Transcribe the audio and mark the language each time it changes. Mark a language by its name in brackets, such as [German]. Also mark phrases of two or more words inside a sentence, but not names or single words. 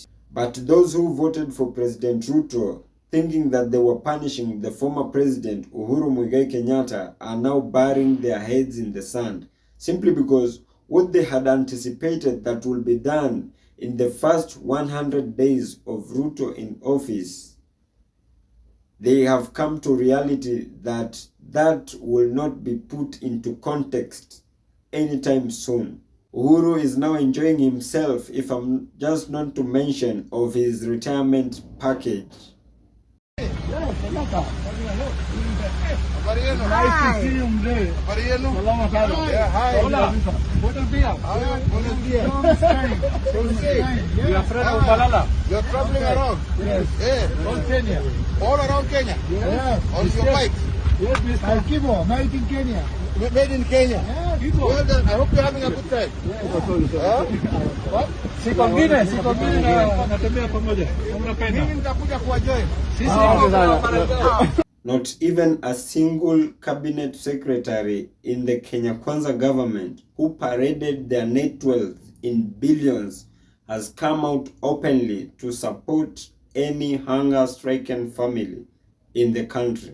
[English] But those who voted for President Ruto, thinking that they were punishing the former president, Uhuru Kenyatta, are now burying their heads in the sand, simply because what they had anticipated that will be done in the first 100 days of Ruto in office, they have come to reality that that will not be put into context anytime soon. Uhuru is now enjoying himself, if I'm just not to mention, of his retirement package. Nice to see you, Mzee. [Swahili] Salama sana. Yeah, [Spanish] hi. Hola. Buenos días. Buenos días. [English] We are friends of Balala. You're traveling around? Yes. Yeah. All Kenya. All around Kenya? Yes. On your bike? Yes, Mr. Kibo, made in Kenya. Made in Kenya? Yeah, Kibo. Well done. I hope you're having a good time. Huh? What? [Swahili] Si conviene natembea pamoja. Unapenda. Mimi nitakuja kuwajoin. Sisi ndio [English] Not even a single cabinet secretary in the Kenya Kwanza government who paraded their net wealth in billions has come out openly to support any hunger-stricken family in the country.